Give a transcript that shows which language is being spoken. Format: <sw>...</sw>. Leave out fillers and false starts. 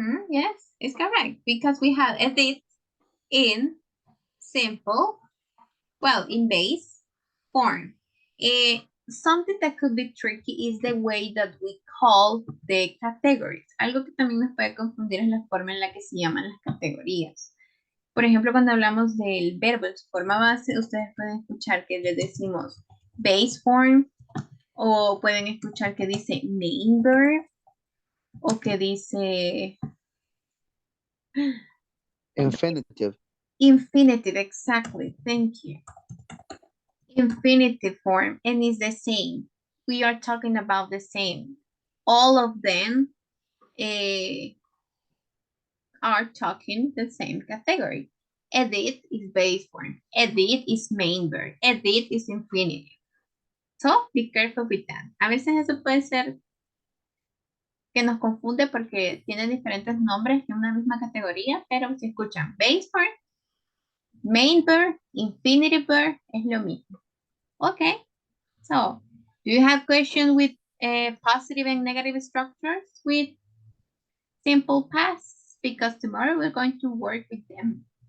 <en>Yes, it's correct because we have a did in simple, well, in base form. Something that could be tricky is the way that we call the categories.</en> <es>Algo que también nos puede confundir es la forma en la que se llaman las categorías. Por ejemplo, cuando hablamos del verbo en su forma base, ustedes pueden escuchar que le decimos base form, o pueden escuchar que dice main verb, o que dice</es> <en>Infinitive. infinitive, exactly, thank you. Infinitive form, and it's the same. We are talking about the same. All of them are talking the same category. Edit is base form. Edit is main verb. Edit is infinitive. So, be careful with that.</en> <es>A veces eso puede ser que nos confunde porque tienen diferentes nombres en una misma categoría, pero si escuchan base form, main verb, infinitive verb, es lo mismo.</es> <en>Okay, so, do you have questions with positive and negative structures with simple past? Because tomorrow we're going to work with them.</en>